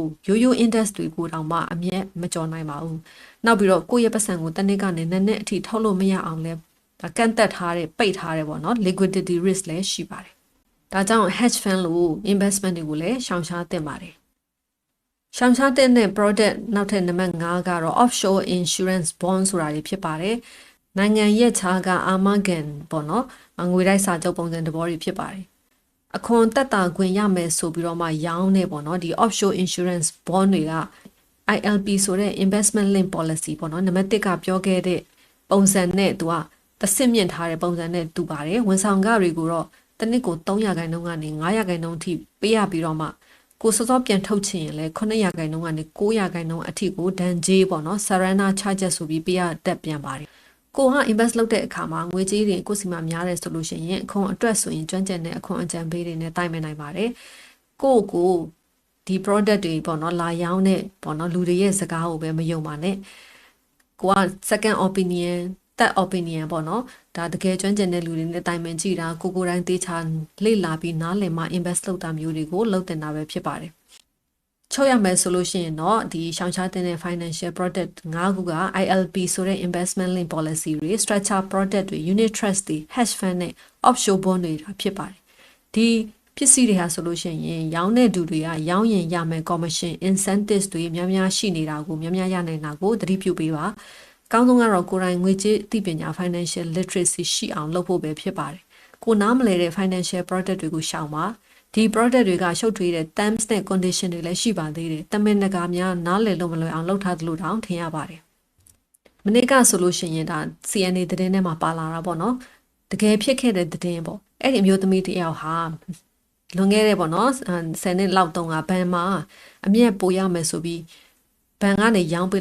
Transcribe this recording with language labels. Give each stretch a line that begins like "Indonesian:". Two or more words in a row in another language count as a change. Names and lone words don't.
Burmese: ရိုး index တွေကိုတောင်မှအမြဲမကျော်နိုင်ပါဘူး။နောက်ပြီးတော့ကိုယ့်ရဲ့ပတ်စံကိုတစ်နှစ်ကနေနှစ်အထိထုတ်လို့မရအောင် လဲကန့်သက်ထားတဲ့ပိတ်ထားတဲ့ပေါ့နော်
English: liquidity risk
Burmese: လည်းရှိပါတယ်။ဒါကြောင့်
English: hedge fund
Burmese: လို့ investment တွေကိုလည်းရှောင်ရှားသင့်ပါတယ်။ရှောင်ရှားတဲ့ product နောက်ထပ်နံပါတ်5ကတော့
English: offshore insurance bond
Burmese: ဆိုတာတွေဖြစ်ပါတယ်။နိုင်ငံရဲ့ခြားကအာမခံပေါ့နော်ငွေတိုက်စာချုပ်ပုံစံတဘောတွေဖြစ်ပါတယ်အခွန်တက်တာခွင့်ရမယ်ဆိုပြီးတော့မှရောင်းနေပေါ့နော်ဒီ
English: offshore insurance bond
Burmese: တွေက ILP ဆိုတဲ့
English: investment link policy
Burmese: ပေါ့နော်နံပါတ်1ကပြောခဲ့တဲ့ပုံစံနဲ့သူကသစ်မြင့်ထားတဲ့ပုံစံနဲ့တူပါတယ်ဝန်ဆောင်ခတွေကိုတော့တစ်နှစ်ကို3ရာခိုင်နှုန်းကနေ9ရာခိုင်နှုန်းအထိပေးရပြီးတော့မှ ကိုစောစောပြန်ထုတ်ချင်ရင်လည်း9ရာခိုင်နှုန်းကနေ9ရာခိုင်နှုန်းအထိကိုဒဏ်ကြေးပေါ့နော်
English: surrender charges
Burmese: ဆိုပြီးပေးရတတ်ပြန်ပါတယ်ကိုက invest လုပ်တဲ့အခါမှာငွေကြေးတွေကိုစီမှာများတယ်ဆိုလို့ရှိရင်အခွန်အတွက်ဆိုရင်ကျွမ်းကျင်တဲ့အခွန်အကြံပေးတွေနဲ့တိုင်ပင်နိုင်ပါတယ်ကိုဒီ product တွေပေါ့နော်လာရောင်းတဲ့ပေါ့နော်လူတွေရဲ့စကားကိုပဲမယုံပါနဲ့ကိုက
English: second opinion third opinion
Burmese: ပေါ့နော်ဒါတကယ်ကျွမ်းကျင်တဲ့လူတွေနဲ့တိုင်ပင်ကြည့်တာကိုတိုင်းတေးချလေ့လာပြီးနားလည်မှ invest လုပ် တာမျိုးတွေကိုလုပ်တင်တာပဲဖြစ်ပါတယ်ချုပ်ရမယ်ဆိုလို့ရှိရင်တော့ဒီရှောင်ရှားတဲ့
English: financial product
Burmese: 5ခုက ILP ဆိုတဲ့
English: investment link policy
Burmese: တွေ
English: structure product
Burmese: တွေ
English: unit trust
Burmese: တွေ
English: hedge fund
Burmese: နဲ့
English: offshore bond
Burmese: တွေဖြစ်ပါတယ်ဒီပစ္စည်းတွေဟာဆိုလို့ရှိရင်ရောင်းတဲ့သူတွေကရောင်းရင်ရမယ်
English: commission incentives
Burmese: တွေများများရှိနေတာကိုများများရနိုင်တာကိုသတိပြုပေးပါအကောင်းဆုံး ကတော့ကိုယ်တိုင်ငွေကြေးသိပညာ
English: financial literacy
Burmese: ရှိအောင်လုပ်ဖို့ပဲဖြစ်ပါတယ်ကိုနားမလည်တဲ့
English: financial product
Burmese: တွေကိုရှောင်ပါဒီ product တွေကရှုပ်ထွေးတဲ့ terms နဲ့ condition တွေလည်းရှိပါသေးတယ်။တမင်တကာများနားလည်လို့မလွယ်အောင်လုပ်ထားသလိုတောင်ထင်ရပါတယ်။မနေ့ကဆိုလို့ရှိရင်ဒါ CNA သတင်း ထဲမှာပါလာတာပေါ့နော်။တကယ်ဖြစ်ခဲ့တဲ့သတင်းပေါ့။အဲ့ဒီအမျိုးသမီးတယောက်ဟာလွန်ခဲ့တဲ့ပေါ့နော်10နှစ်လောက်တုန်းကဘဏ်မှာအမြတ်ပိုရမယ်ဆိုပြီးဘဏ်ကနေရောင်းပေး